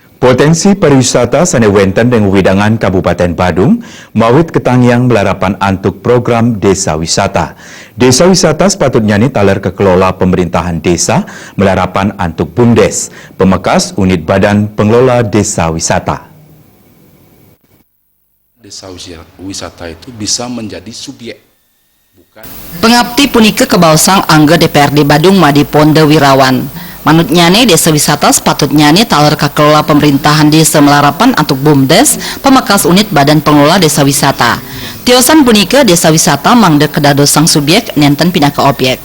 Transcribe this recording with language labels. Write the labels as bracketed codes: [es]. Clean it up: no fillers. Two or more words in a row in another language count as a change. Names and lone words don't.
[ban] Potensi pariwisata sane wenten dengan widangan Kabupaten Badung, mawit ketangiang melarapan antuk program Desa Wisata. Desa Wisata sepatutnya ni taler kekelola pemerintahan desa melarapan antuk BUMDes, pemekas unit Badan Pengelola Desa Wisata. [id] Desa wisata itu bisa menjadi subjek. [ban] Pengabdi punika kebausang angga DPRD Badung Madi Ponde Wirawan. Manutnya nih desa wisata sepatutnya nih taler kekelola pemerintahan desa melarapan antuk BUMDes, pemekas unit Badan Pengelola Desa Wisata. Tiosan punika desa wisata mangde kedadosang subjek nenten pindah ke objek.